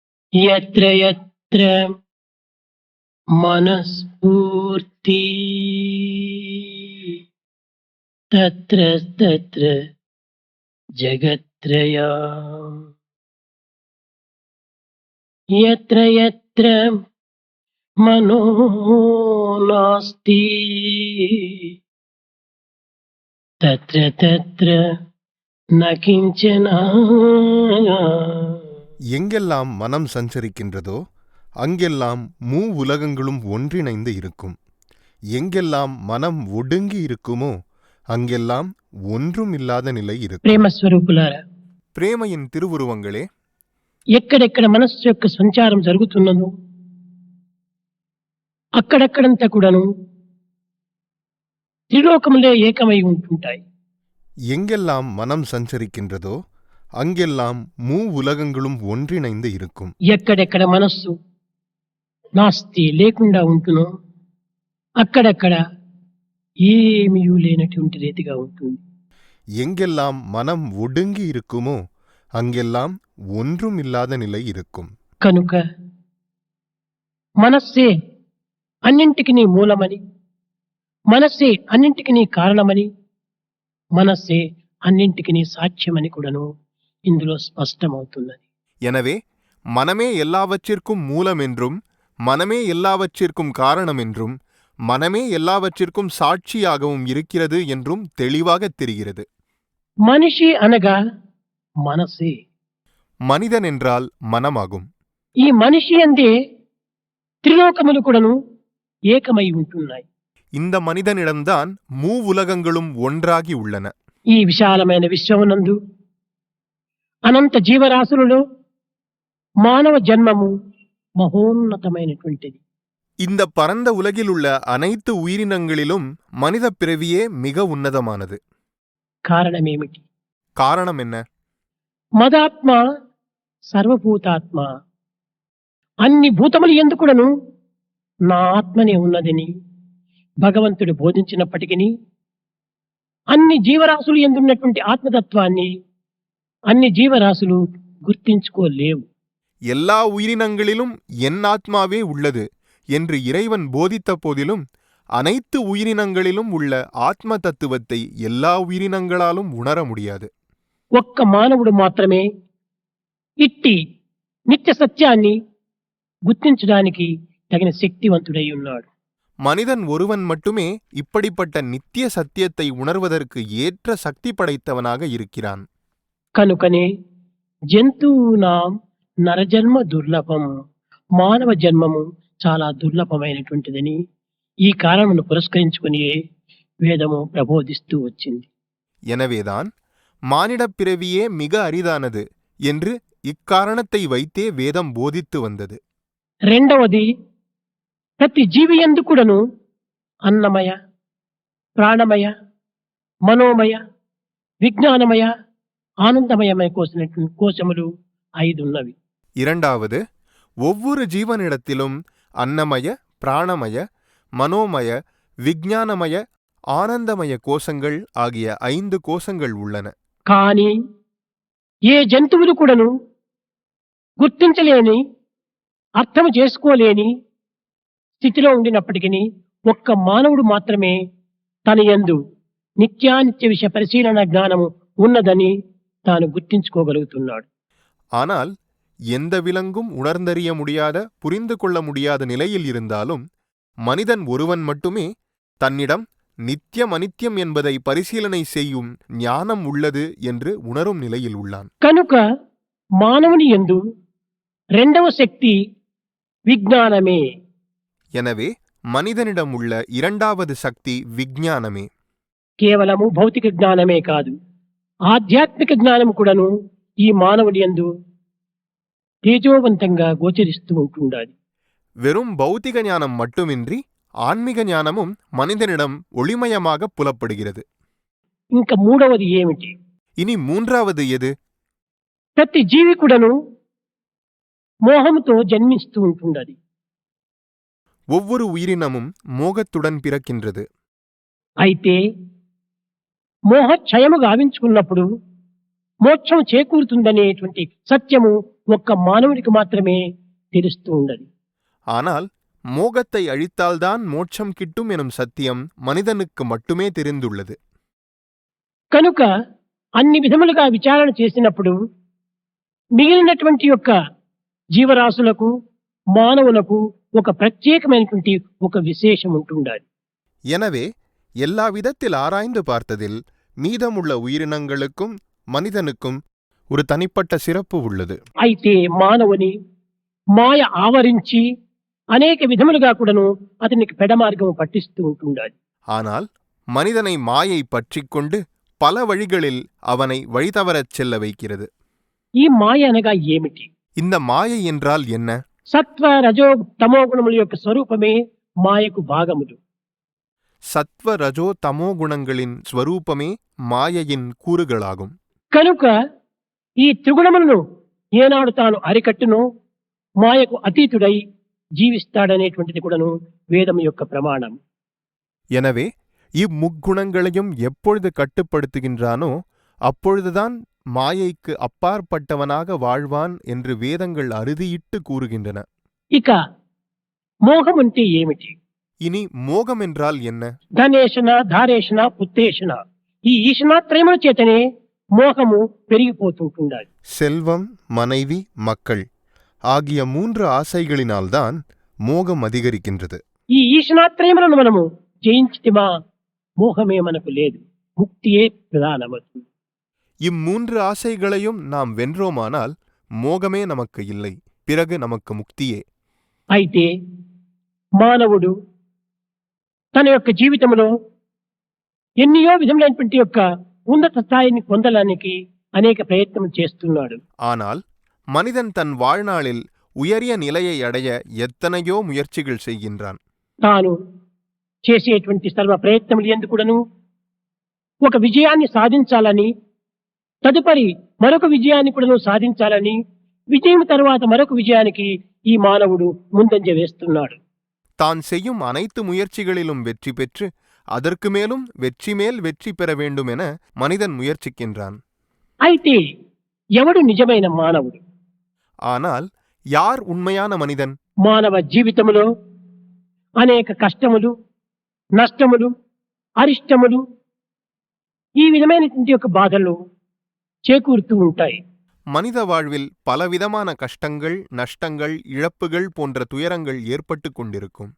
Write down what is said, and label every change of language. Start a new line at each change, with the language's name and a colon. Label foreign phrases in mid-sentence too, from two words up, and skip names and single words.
Sanskrit: यत्र यत्र मनस्फूर्ति तत्र तत्र जगत्त्रयम् यत्र यत्र मनो नास्ति तत्र तत्र न किञ्चन.
Tamil: எங்கெல்லாம் மனம் சஞ்சரிக்கின்றதோ அங்கெல்லாம் உலகங்களும் ஒன்றிணைந்து இருக்கும். எங்கெல்லாம் மனம் ஒடுங்கி இருக்குமோ அங்கெல்லாம் ஒன்றும் இல்லாத நிலை இருக்கும்.
Telugu: ప్రేమస్వరూపులారా,
Tamil: பிரேமையின் திருவுருவங்களே,
Telugu: ఎక్కడెక్కడ మనస్సు యొక్క సంచారం జరుగుతున్నదో అక్కడక్కడంతా కూడాను త్రిలోకములే ఏకమై ఉంటుంటాయి.
Tamil: எங்கெல்லாம் மனம் சஞ்சரிக்கின்றதோ அங்கெல்லாம் உலகங்களும் ஒன்றிணைந்து இருக்கும்.
Telugu: ఎక్కడెక్కడ మనస్సు నాస్తి లేకుండా ఉంటునో అక్కడక్కడ ఏమీ లేనటువంటి రీతిగా ఉంటుంది.
Tamil: எங்கெல்லாம் மனம் ஒடுங்கி இருக்குமோ அங்கெல்லாம் ஒன்றும் இல்லாத நிலை இருக்கும்.
Telugu: కనుక మనస్సే అన్నింటికి మూలమని, మనస్సే అన్నింటికి కారణమని, మనస్సే అన్నింటికి సాక్ష్యమని కూడాను ఇందులో స్పష్టమవుతున్నది.
Tamil: எனவே மனமே எல்லாவற்றிற்கும் மூலம் என்றும், மனமே எல்லாவற்றிற்கும் காரணம் என்றும், மனமே எல்லாவற்றிற்கும் சாட்சியாகவும் இருக்கிறது என்றும் தெளிவாக தெரிகிறது.
Telugu: మనిషి అనగా మనసే.
Tamil: மனிதன் என்றால் மனமாகும்.
Telugu: ఈ మనిషి అందే త్రిలోకములు కూడాను ఏకమై ఉంటున్నాయి.
Tamil: இந்த மனிதனிடம்தான் உலகங்களும் ஒன்றாகி உள்ளன.
Telugu: ఈ విశాలమైన విశ్వమునందు అనంత జీవరాశులలో మానవ జన్మము మహోన్నతమైనటువంటిది.
Tamil: இந்த பரந்த உலகில் உள்ள அனைத்து உயிரினங்களிலும் மனித பிறவியே மிக உன்னதமானது.
Telugu: కారణమేమిటి?
Tamil: காரணம் என்ன?
Sanskrit: మదాత్మ సర్వభూతాత్మ,
Telugu: అన్ని భూతములు యందు కూడాను నా ఆత్మనే ఉన్నదని భగవంతుడు బోధించినప్పటికీ అన్ని జీవరాశులు ఎందున్నటువంటి ఆత్మతత్వాన్ని అన్ని జీవరాశులు గుర్తించుకోలేవు.
Tamil: எல்லா உயிரினங்களிலும் என் ஆத்மாவே உள்ளது என்று இறைவன் போதித்த போதிலும் அனைத்து உயிரினங்களிலும் உள்ள ஆத்ம தத்துவத்தை எல்லா உயிரினங்களாலும் உணர முடியாது.
Telugu: ఒక్క మానవుడు మాత్రమే ఇట్టి నిత్య సత్యాన్ని గుర్తించడానికి తగిన శక్తివంతుడై ఉన్నాడు.
Tamil: மனிதன் ஒருவன் மட்டுமே இப்படிப்பட்ட நித்திய சத்தியத்தை உணர்வதற்கு ஏற்ற சக்தி படைத்தவனாக இருக்கிறான்.
Telugu: కనుకనే
Sanskrit: జంతువునాం నరజన్మ దుర్లభం,
Telugu: మానవ జన్మము చాలా దుర్లభమైనటువంటిదని ఈ కారణమును పురస్కరించుకుని వేదము ప్రబోధిస్తూ వచ్చింది.
Tamil: எனவேதான் மானிடப் பிறவியே மிக அரிதானது என்று இக்காரணத்தை வைத்தே வேதம் போதித்து வந்தது.
Telugu: రెండవది, ప్రతి జీవి యందు కూడాను అన్నమయ, ప్రాణమయ, మనోమయ, విజ్ఞానమయ, ఆనందమయమయ కోశములు 5 ఉన్నవి.
Tamil: இரண்டாவது, ஒவ்வொரு ஜீவனிடத்திலும் அன்னமய, பிராணமய, மனோமய, விஞ்ஞானமய, ஆனந்தமய கோஷங்கள் ஆகிய 5 கோஷங்கள் உள்ளன.
Telugu: కానీ ఏ జంతువులు కూడాను గుర్తించలేని, అర్థం చేసుకోలేని స్థితిలో ఉండినప్పటికీ ఒక్క మానవుడు మాత్రమే తన యందు నిత్యానిత్య విషయ పరిశీలన జ్ఞానము ఉన్నదని తాను గుర్తించుకోగలుగుతున్నాడు.
Tamil: ஆனால் எந்த விலங்கும் உணர்ந்தறிய முடியாத, புரிந்து கொள்ள முடியாத நிலையில் இருந்தாலும் மனிதன் ஒருவன் மட்டுமே தன்னிடம் நித்தியம் அனித்தியம் என்பதை பரிசீலனை செய்யும் ஞானம் உள்ளது என்று உணரும் நிலையில் உள்ளான்.
Telugu: కనుక మానవుని యందు రెండవ శక్తి విజ్ఞానమే.
Tamil: எனவே மனிதனிடம் உள்ள இரண்டாவது சக்தி விஞ்ஞானமே.
Telugu: కేవలము భౌతిక జ్ఞానమే కాదు, ఆధ్యాత్మిక జ్ఞానం కూడాను ఈ మానవుడి యందు తేజోవంతంగా గోచరిస్తూ ఉంటుండాలి.
Tamil: வெறும் பௌத்திக ஞானம் மட்டுமின்றி ஆன்மீக ஞானமும் மனிதனிடம் ஒளிமயமாக புலப்படுகிறது.
Telugu: ఇంకా మూడవది ఏమిటి?
Tamil: இனி மூன்றாவது எது?
Telugu: ప్రతి జీవి కూడాను మోహంతో జన్మిస్తూ ఉంటుండాలి.
Tamil: ஒவ்வொரு உயிரினமும் மோகத்துடன் பிறக்கின்றது.
Telugu: అయితే మోహక్షయము గావించుకున్నప్పుడు మోక్షం చేకూరుతుందనేటువంటి సత్యము ఒక్క మానవుడికి మాత్రమే తెలుస్తూ ఉండదు.
Tamil: ஆனால் மோகத்தை அழித்தால்தான் மோட்சம் கிட்டும் எனும் சத்தியம் மனிதனுக்கு மட்டுமே தெரிந்துள்ளது.
Telugu: కనుక అన్ని విధములుగా విచారణ చేసినప్పుడు మిగిలినటువంటి యొక్క జీవరాశులకు మానవులకు ఒక ప్రత్యేకమైనటువంటి ఒక విశేషం ఉంటుండాలి.
Tamil: எனவே எல்லா விதத்தில் ஆராய்ந்து பார்த்ததில் மீதமுள்ள உயிரினங்களுக்கும் மனிதனுக்கும் ஒரு தனிப்பட்ட சிறப்பு உள்ளது.
Telugu: అయితే మానవుని మాయ ఆవరించి అనేక విధములుగా కూడాను అతనికి పెడమార్గం పట్టిస్తూ ఉంటుండాలి.
Tamil: ஆனால் மனிதனை மாயை பற்றிக் கொண்டு பல வழிகளில் அவனை வழிதவரச் செல்ல வைக்கிறது.
Telugu: ఈ మాయ అనగా ఏమిటి?
Tamil: இந்த மாயை என்றால் என்ன?
Telugu: సత్వ రజో తమో గుణముల యొక్క స్వరూపమే మాయకు భాగములు.
Tamil: சத்வ ரஜோ தமோ குணங்களின் ஸ்வரூபமே மாயையின் கூறுகளாகும்.
Telugu: కనుక ఈ త్రిగుణములను ఏనాడు తాను అరికట్టునో మాయకు అతీతుడై జీవిస్తాడనేటువంటిది కూడాను వేదం యొక్క ప్రమాణం.
Tamil: எனவே இம்முக்குணங்களையும் எப்பொழுது கட்டுப்படுத்துகின்றானோ அப்பொழுதுதான் மாயைக்கு அப்பாற்பட்டவனாக வாழ்வான் என்று வேதங்கள் அறுதியிட்டு கூறுகின்றன.
Telugu: ఇక మోహం అంటే ఏమిటి?
Tamil: இனி மோகம் என்றால் என்ன?
Sanskrit: ధనేషణ ధారేషణ పుత్తేషణ
Telugu: ఈ ఈషణాత్రయముల చేతనే మోహము పెరిగిపోతుంటుండాలి.
Tamil: செல்வம், மனைவி, மக்கள் ஆகிய 3 ஆசைகளினால்தான் மோகம் அதிகரிக்கின்றது.
Telugu: ఈ ఈషణాత్రయములను మనము జయించితిమా మోహమే మనకు లేదు, ముక్తియే ప్రధానమవుతుంది.
Tamil: இம்3 ஆசைகளையும் நாம் வென்றோமானால் மோகமே நமக்கு இல்லை, பிறகு நமக்கு முக்தியே.
Telugu: అయితే మానవుడు తన యొక్క జీవితంలో ఎన్నో విధములైనటువంటి యొక్క ఉన్నత స్థాయిని పొందడానికి అనేక ప్రయత్నం చేస్తున్నాడు.
Tamil: ஆனால் மனிதன் தன் வாழ்நாளில் உயரிய நிலையை அடைய எத்தனையோ முயற்சிகள் செய்கின்றான்.
Telugu: తాను చేసేటువంటి సర్వ ప్రయత్నములు యందు కూడాను ఒక విజయాన్ని సాధించాలని, తదుపరి మరొక విజయాన్ని కూడాను సాధించాలని, విజయం తర్వాత మరొక విజయానికి ఈ మానవుడు ముందంజ వేస్తున్నాడు.
Tamil: தான் செய்யும் அனைத்து முயற்சிகளிலும் வெற்றி பெற்று அதற்கு மேலும் வெற்றி மேல் வெற்றி பெற வேண்டும் என மனிதன் முயற்சிக்கின்றான்.
Telugu: అయితే ఎవడు నిజమైన మానవుడు?
Tamil: ஆனால் யார் உண்மையான மனிதன்?
Telugu: మానవ జీవితంలో అనేక కష్టములు, నష్టములు, అరిష్టములు, ఈ విధమైనటువంటి యొక్క బాధలు చేకూరుతూ ఉంటాయి.
Tamil: மனித வாழ்வில் பலவிதமான கஷ்டங்கள், நஷ்டங்கள், இழப்புகள் போன்ற துயரங்கள் ஏற்பட்டுக் கொண்டிருக்கும்.